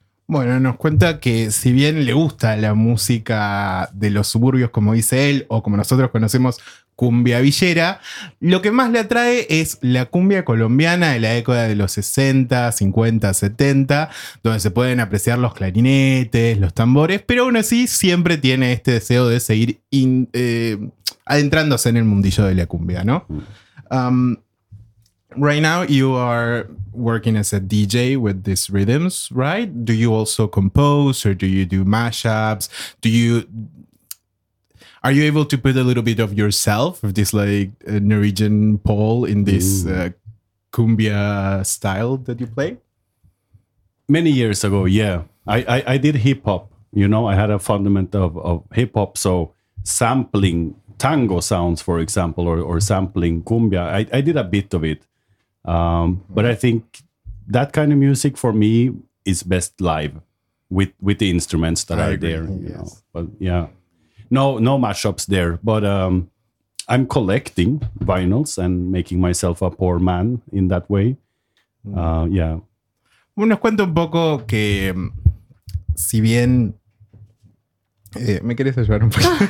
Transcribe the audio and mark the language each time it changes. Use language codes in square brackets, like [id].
[es] Bueno, nos cuenta que si bien le gusta la música de los suburbios, como dice él, o como nosotros conocemos, cumbia villera, lo que más le atrae es la cumbia colombiana de la década de los 60, 50, 70, donde se pueden apreciar los clarinetes, los tambores, pero aún así siempre tiene este deseo de seguir adentrándose en el mundillo de la cumbia, ¿no? [en] Right now, you are working as a DJ with these rhythms, right? Do you also compose or do you do mashups? Are you able to put a little bit of yourself, of this like Norwegian pole in this cumbia style that you play? Many years ago, yeah. I did hip hop, you know, I had a fundament of hip hop. So sampling tango sounds, for example, or sampling cumbia, I did a bit of it. But I think that kind of music for me is best live with the instruments that are there. Yes. But yeah, no mashups there. But I'm collecting vinyls and making myself a poor man in that way. Yeah. [es] Bueno, nos cuento un poco que si bien me quieres ayudar un poco.